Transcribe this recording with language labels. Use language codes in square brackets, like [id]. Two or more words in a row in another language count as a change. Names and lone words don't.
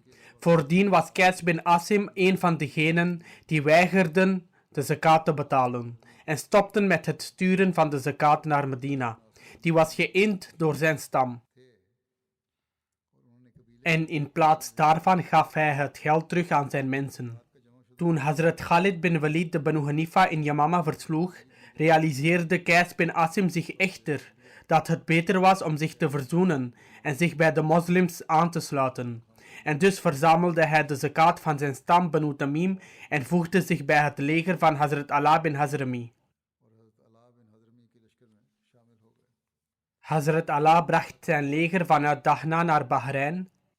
[nl] Voordien was Qais bin Asim een van degenen die weigerden de zakat te betalen en stopten met het sturen van de zakat naar Medina. Die was geïnd door zijn stam. En in plaats daarvan gaf hij het geld terug aan zijn mensen. Toen Hazrat Khalid bin Walid de Banu Hanifa in Yamama versloeg, realiseerde Qais bin Asim zich echter dat het beter was om zich te verzoenen en zich bij de moslims aan te sluiten. En dus verzamelde hij de zakat van zijn stam Banu Tamim en voegde zich bij het leger van Hazrat Ala bin Hazrami. Hazrat Ala bracht zijn leger vanuit Dahna naar Bahrein.